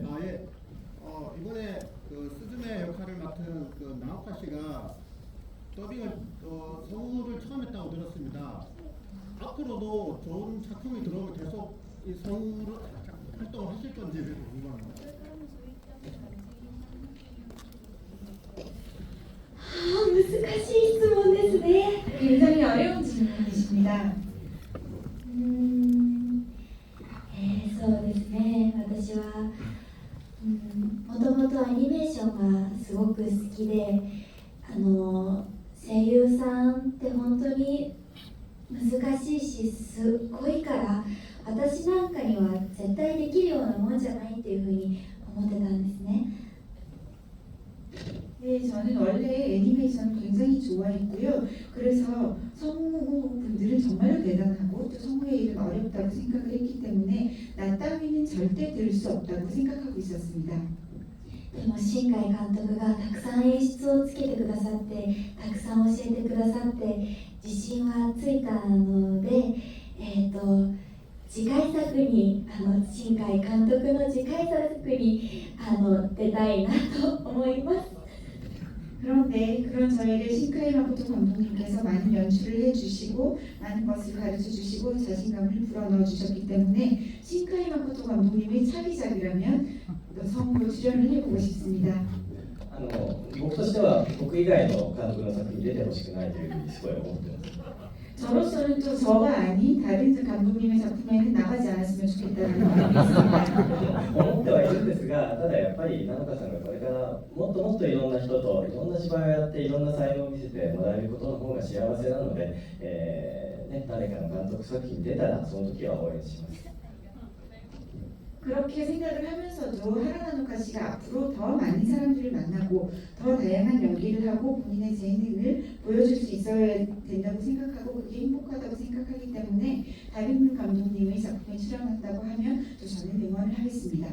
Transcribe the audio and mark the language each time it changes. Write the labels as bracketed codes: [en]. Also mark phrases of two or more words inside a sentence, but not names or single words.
[ko] 아 예. 이번에 그 스즈메 역할을 맡은 그 나오카 씨가 더빙을 성우를 처음 했다고 들었습니다. 앞으로도 좋은 작품이 들어오면 계속 이 성우를 활동을 하실 건지 궁금합니다. [ja] 難しい質問ですね。 [ko] 굉장히 어려운 질문이십니다. [ja] そうですね、私はもともとアニメーションがすごく好きで、声優さんって本当に難しいしすごいから、私なんかには絶対できるようなもんじゃないっていうふうに思ってたんですね。 [ko] 네, 저는 원래 애니메이션을 굉장히 좋아했고요. 그래서 성우분들은 정말로 대단하고 또 성우의 일은 어렵다고 생각을 했기 때문에 나 따위는 절대 될 수 없다고 생각하고 있었습니다. [ja] でも新海監督がたくさん演出をつけてくださって、たくさん教えてくださって自信はついたので、次回作に新海監督の次回作に出たいなと思います。 [ko] 그런데 그런 저희를 신카이 마코토 감독님께서 많은 연출을 해주시고 많은 것을 가르쳐주시고 자신감을 불어넣어 주셨기 때문에 신카이 마코토 감독님의 차기작이라면 성우로 출연을 해보고 싶습니다. [ja] 僕としては僕以外の監督の作品に出てほしくないというふうにすごい思ってます。 [ko] 저로서는 또 저가 아닌 다른 감독님의 작품에는 나가지 않았으면 좋겠다는 마음이 있습니다. [ja] 思ってはいるんですが、ただやっぱり菜々香さんがこれからもっともっといろんな人といろんな芝居をやっていろんな才能を見せてもらえることの方が幸せなので、誰かの監督作品に出たらその時は応援します。 [ko] 그렇게 생각을 하면서도 하라나노카 씨가 앞으로 더 많은 사람들을 만나고 더 다양한 연기를 하고 본인의 재능을 보여줄 수 있어야 된다고 생각하고 그게 행복하다고 생각하기 때문에 다른 감독님의 작품에 출연한다고 하면 또 저는 응원을 하겠습니다.